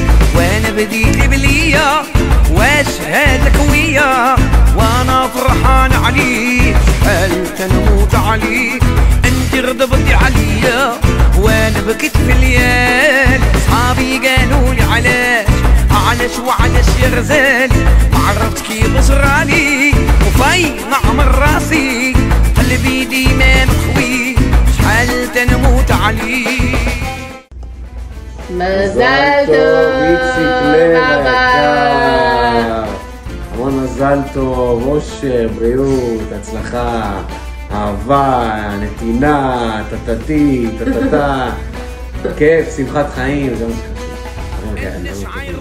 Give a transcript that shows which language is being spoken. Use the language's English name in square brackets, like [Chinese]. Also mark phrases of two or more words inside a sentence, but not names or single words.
[Arabic] وانا بديك بليا واش هادك ويا وانا فرحان عليك شحال تنموت عليك انتي غضبتي عليا وانا بكيت في الليال صحابي قالولي علاش وعلاش يا غزال ما عرفت كيف بصرالي وفي نعمر راسي قلبي ديما مخوي شحال تنموت عليه [Hebrew] מזל טוב, איציק לב היקר, המון מזל טוב, אושר, בריאות, הצלחה, אהבה, נתינה, טטטי, טטטה, כיף, שמחת חיים, זה מה שחשוב.